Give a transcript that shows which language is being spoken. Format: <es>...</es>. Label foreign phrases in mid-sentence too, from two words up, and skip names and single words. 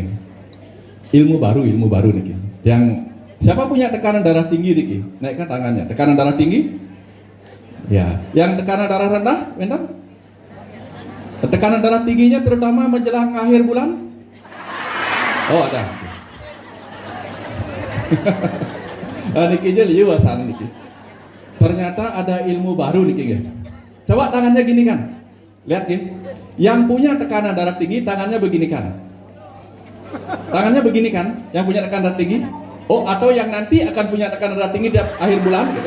<id>Ilmu baru nih King. Yang siapa punya tekanan darah tinggi nih King? Naikkan tangannya. Tekanan darah tinggi? Ya. Yang tekanan darah rendah? Bentar. Tekanan darah tingginya terutama menjelang akhir bulan? Oh ada.</id> <ban>Niki aja liuasan niki.</ban> <id>Ternyata ada ilmu baru nih King. Coba tangannya gini kan. Lihat King. Yang punya tekanan darah tinggi tangannya begini kan. Tangannya begini kan, yang punya tekanan darah tinggi. Oh, atau yang nanti akan punya tekanan darah tinggi di akhir bulan gitu.</id>